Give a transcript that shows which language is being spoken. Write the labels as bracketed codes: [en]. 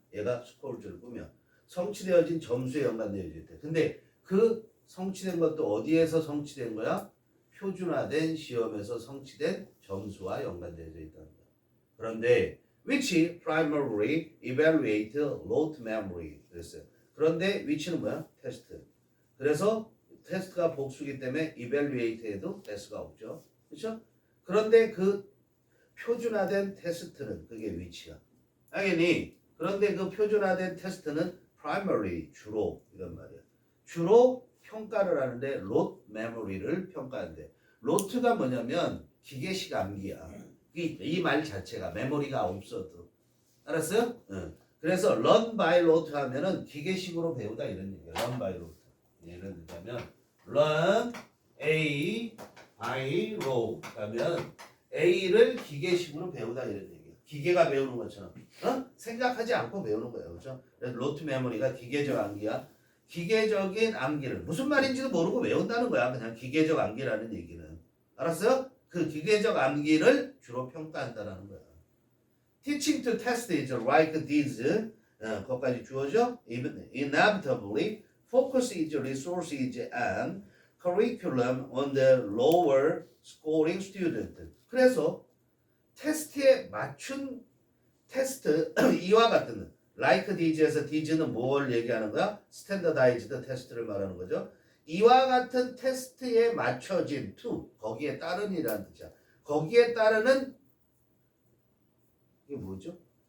[ko] 얘가 scored를 꾸며 성취되어진 점수에 연관되어져 있대. 근데 그 성취된 것도 어디에서 성취된 거야? 표준화된 시험에서 성취된 점수와 연관되어져 있다는 거야. 그런데 [en] which primarily evaluate rote memory [ko] 그랬어요. 그런데 which는 뭐야? 테스트. 그래서 테스트가 복수기 때문에 evaluate에도 S가 없죠. 그렇죠? 그런데 그 표준화된 테스트는 그게 which야. 당연히 그런데 그 표준화된 테스트는 primarily 주로 이런 말이야. 주로 평가를 하는데 [en] rote memory [ko] 를 평가하는데 rote가 뭐냐면 기계식 암기야. 이 말 자체가 메모리가 없어도 알았어요? 응. 그래서 [en] learn by rote [ko] 하면은 기계식으로 배우다 이런 얘기야. [en] learn by rote. [ko] 예를 들자면 [en] learn A by rote [ko] 하면 A를 기계식으로 배우다 이런 얘기야. 기계가 배우는 것처럼 생각하지 않고 배우는 거예요. 그렇죠? 그래서 [en] rote memory [ko] 가 기계적 암기야. 기계적인 암기를 무슨 말인지도 모르고 외운다는 거야. 그냥 기계적 암기라는 얘기는. 알았어요? 그 기계적 암기를 주로 평가한다는 거야. [en] Teaching to test is like this. [ko] 거기까지 주어져. [en] Inevitably, focus is resources and curriculum on the lower scoring student. [ko] 그래서 테스트에 맞춘 테스트 이와 같은 [en] like this [ko] 에서 this는 뭘 얘기하는 거야? standardized 테스트를 말하는 거죠. 이와 같은 테스트에 맞춰진 to 거기에 따른이라는 뜻이야. 거기에 따르는 이게 뭐죠?